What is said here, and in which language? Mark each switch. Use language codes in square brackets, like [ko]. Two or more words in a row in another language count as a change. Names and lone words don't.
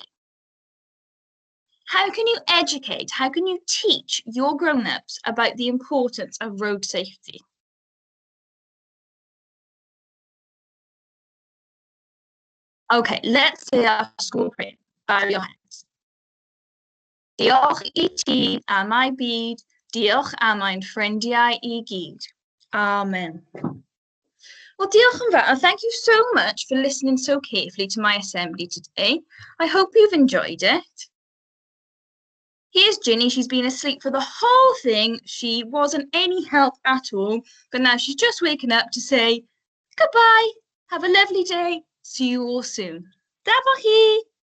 [en] How can you educate, how can you teach your grown-ups about the importance of road safety? Okay, let's say our school prayer. Bow your hands. [cy] Diolch I ti am I byd, diolch am ein ffrindiau I gyd. Amen. Well, diolch yn fawr. [en] Thank you so much for listening so carefully to my assembly today. I hope you've enjoyed it. Here's Ginny. She's been asleep for the whole thing. She wasn't any help at all, but now she's just waking up to say goodbye. Have a lovely day. See you all soon. [cy] Dyma chi.